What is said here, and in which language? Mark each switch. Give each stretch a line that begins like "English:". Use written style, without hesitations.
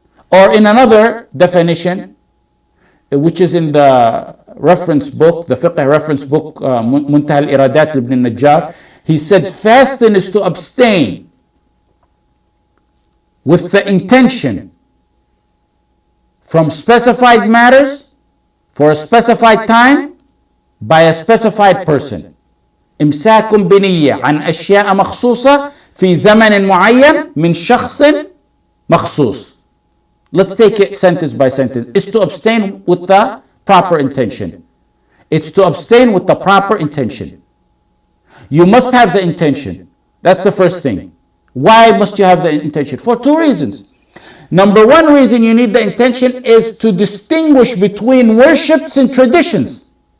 English: Or in another definition, which is in the reference book, the fiqh reference book, Muntaha al-Iradat ibn Najjar, he said fasting is to abstain with the intention from specified matters for a specified time by a specified person.
Arabic: إمساك بنية عن أشياء مخصوصة في زمن معين من شخص مخصوص.
English: Let's take it sentence by sentence. It's to abstain with the proper intention. It's to abstain with the proper intention. You must have the intention. That's the first thing. Why must you have the intention? For two reasons. Number one reason you need the intention is to distinguish between worships and traditions.